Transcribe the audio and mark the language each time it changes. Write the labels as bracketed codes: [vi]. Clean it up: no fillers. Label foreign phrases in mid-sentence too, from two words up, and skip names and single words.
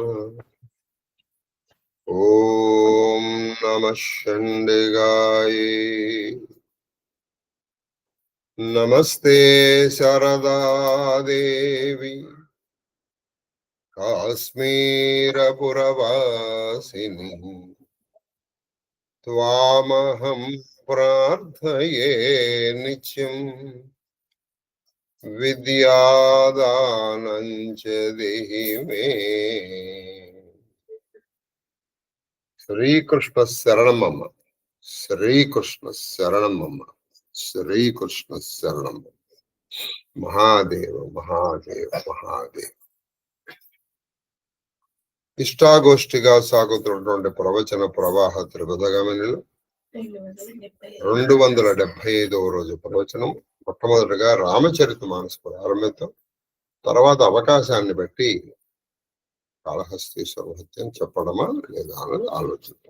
[sa] ओम नमः चंडिकाय नमस्ते शारदा देवी काश्मीरपुरवासिनी त्वामहं प्रार्थये नित्यं विद्यादानं च देहि मे। श्रीकृष्ण शरणमम श्रीकृष्ण शरणमम श्रीकृष्ण शरणम। महादेव महादेव महादेव। [te] ఇష్టాగోష్ఠిగా సాగుతున్నటువంటి ప్రవచన ప్రవాహ త్రిపథగమనిలో 275వ రోజు ప్రవచనం. మొట్టమొదటిగా రామచరితమానస ప్రారంభితం, తర్వాత అవకాశాన్ని బట్టి కాళహస్తీశ్వర హత్యం చెప్పడమా లేదా అన్నది ఆలోచిద్దాం.